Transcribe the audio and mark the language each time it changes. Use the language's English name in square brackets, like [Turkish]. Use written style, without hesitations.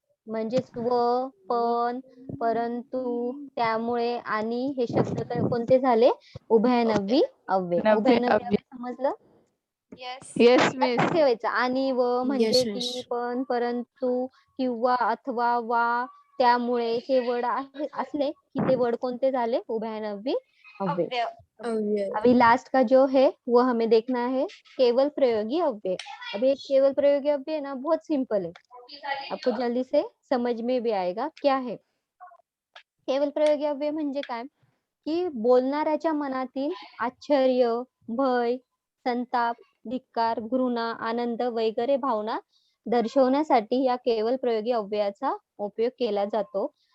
[Marathi] म्हणजेच पण, परंतु, त्यामुळे, आणि हे शब्द कोणते झाले? उभयनवी अव्यय. नव्हे उभयनवी अव्यय. अव्यय समजलं? [English] Yes miss. [Marathi] लक्षात ठेवायचं. आणि व म्हणजे [English] Yes, [Marathi] की, [English] miss. [Marathi] पण, परंतु, किंवा, अथवा, वा, त्यामुळे हे वर्ड असले की ते वर्ड कोणते झाले? उभयनवी अव्यय. अव्यय. [Hindi] अभी लास्ट का जो है वो हमें देखना है केवल प्रयोगी अव्यय. अभी एक केवल प्रयोगी अव्यय ना बहुत सिंपल है, आपको जल्दी से समझ में भी आएगा क्या है. [Marathi] केवल प्रयोगी अव्यय म्हणजे काय की बोलणाऱ्याच्या मनातील आश्चर्य, भय, संताप, धिक्कार, घृणा, आनंद वगैरे भावना दर्शवण्यासाठी या केवल प्रयोगी अव्ययाचा उपयोग केला जातो.